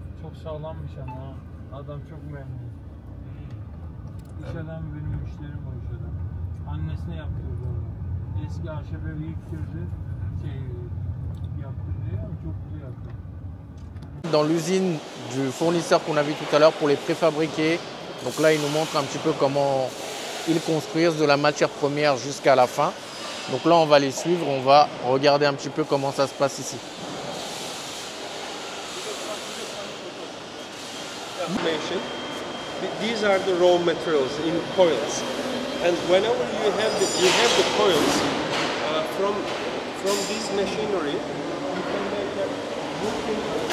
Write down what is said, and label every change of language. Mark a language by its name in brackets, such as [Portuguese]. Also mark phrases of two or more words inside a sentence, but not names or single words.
[Turkish] Çok sağlammış ama ha. Adam çok memnun. İş adamı benim müşterim o iş adamı. Annesine yaptırdı onu. Eski ahşabı yıktırdı. Yaptırdı ama çok güzel yaptı. [French] Dans l'usine du fournisseur qu'on a vu tout à l'heure pour les préfabriqués, donc là il nous montre un petit peu comment ils construisent de la matière première jusqu'à la fin. Donc là on va les suivre, on va regarder un petit peu comment ça se passe ici. [English] These are the raw materials in coils, and whenever you have the coils from this machinery, you can make a looking.